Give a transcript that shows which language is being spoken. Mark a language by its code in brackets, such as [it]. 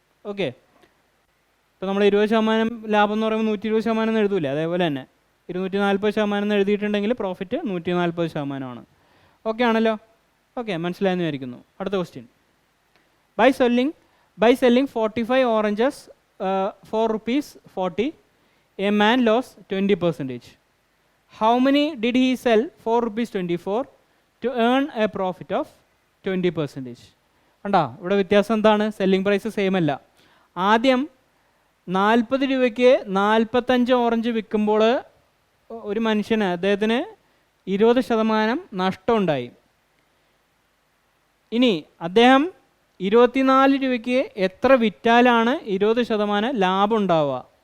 [ml] Okay, ഇപ്പോൾ നമ്മൾ 20% ലാഭം എന്ന് പറയുമ്പോൾ 120% എന്ന് എഴുതൂലേ? അതേപോലെ തന്നെ 240% എന്ന് എഴുതിയിട്ടുണ്ടെങ്കിൽ പ്രോഫിറ്റ് 140%. ഓക്കെ ആണല്ലോ? ഓക്കെ, മനസ്സിലായെന്ന് വിചാരിക്കുന്നു. അടുത്ത question. [en] By selling 45 oranges 4 rupees 40, a man lost 20%. How many did he sell 4 rupees 24 to earn a profit of 20%? [ml] കണ്ടോ ഇവിടെ വ്യത്യാസം എന്താണ്? സെല്ലിംഗ് പ്രൈസ് സെയിം അല്ല. ആദ്യം 40 രൂപയ്ക്ക് 45 ഓറഞ്ച് വിൽക്കുമ്പോൾ ഒരു മനുഷ്യന് അദ്ദേഹത്തിന് 20% നഷ്ടമുണ്ടായി. ഇനി അദ്ദേഹം 24 രൂപയ്ക്ക് എത്ര വിറ്റാലാണ് 20% ലാഭം ഉണ്ടാവുക?